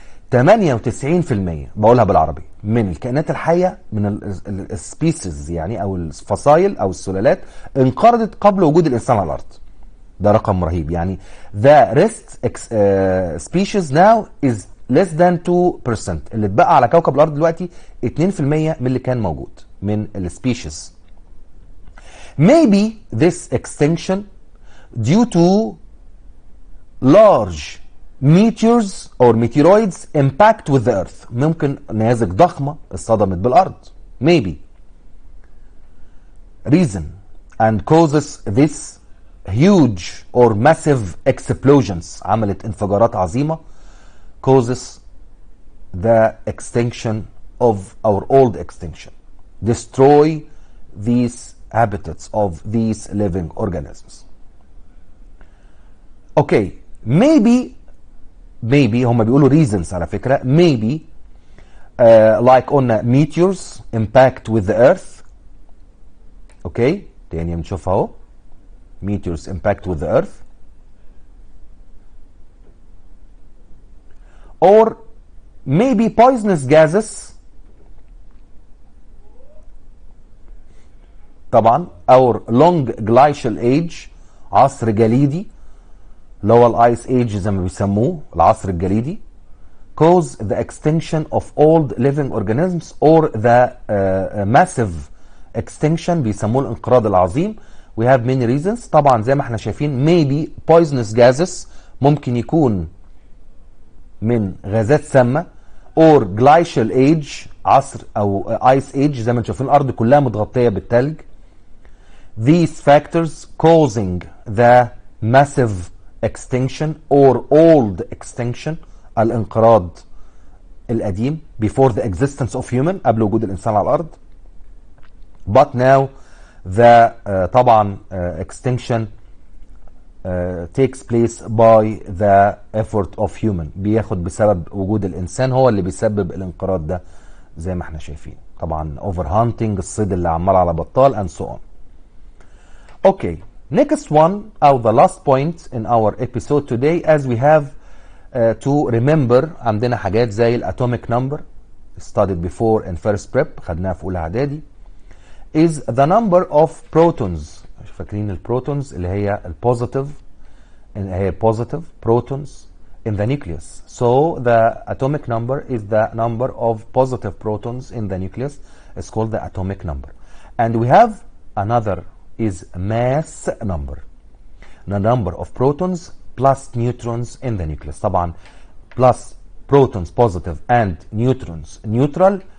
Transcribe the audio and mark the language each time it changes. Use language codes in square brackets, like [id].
[ar] 98% بقولها بالعربي من الكائنات الحية من السبيسيز يعني او الفصائل او السلالات انقرضت قبل وجود الانسان على الارض. ده رقم رهيب. [en] يعني the rest species now is less than 2%. [ar] اللي اتبقى على كوكب الارض دلوقتي 2% من اللي كان موجود من السبيشيز. [en] Maybe this extinction due to large meteors or meteoroids impact with the earth. [ar] ممكن نيازك ضخمة اصطدمت بالارض. [en] Maybe. Reason and causes this huge or massive explosions [ar] عملت انفجارات عظيمة [en] causes the extinction of our old extinction. Destroy these habitats of these living organisms. Okay, maybe [ar] هم بيقولوا reasons على فكرة. [en] Maybe like قلنا meteors impact with the earth. [ar] Okay, تاني بنشوفها اهو. [en] Meteors impact with the earth. Or maybe poisonous gases. طبعا our long glacial age [ar] عصر جليدي اللي هو الايس ايج زي ما بيسموه العصر الجليدي [en] cause the extinction of old living organisms or the massive extinction [ar] بيسموه الانقراض العظيم. [en] We have many reasons. [ar] طبعا زي ما احنا شايفين [en] maybe poisonous gases [ar] ممكن يكون من غازات سامة [en] or glacial age [ar] عصر او [en] ice age [ar] زي ما انتم شايفين الارض كلها متغطية بالتلج. [en] These factors causing the massive extinction or old extinction الانقراض [ar] القديم [en] before the existence of human، [ar] قبل وجود الإنسان على الأرض. [en] But now the [ar] طبعا [en] extinction takes place by the effort of human، [ar] بياخد بسبب وجود الإنسان، هو اللي بيسبب الانقراض ده زي ما احنا شايفين. طبعا [en] over hunting، [ar] الصيد اللي عمال على بطال [en] and so on. Okay, next one or the last point in our episode today, as we have to remember عندنا حاجات زي الatomic number studied before in first prep، [ar] خدناها في أولى إعدادي. [en] is the number of protons. [ar] فاكرين البروتونز اللي هي البوزيتيف، اللي هي [en] positive protons in the nucleus. So the atomic number is the number of positive protons in the nucleus. It's called the atomic number. And we have another is mass number. The number of protons plus neutrons in the nucleus. طبعا plus protons positive and neutrons neutral.